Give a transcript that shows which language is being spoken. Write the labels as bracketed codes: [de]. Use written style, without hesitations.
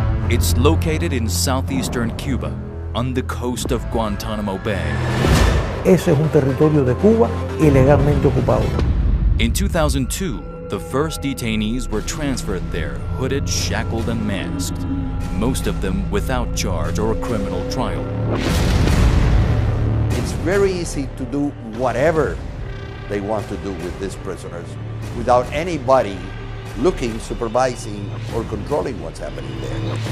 [en] It's located in southeastern Cuba, on the coast of Guantanamo Bay. [es] Ese es un territorio de Cuba ilegalmente ocupado. [en] In 2002, the first detainees were transferred there, hooded, shackled, and masked, most of them without charge or a criminal trial. It's very easy to do whatever they want to do with these prisoners without anybody looking, supervising, or controlling what's happening there.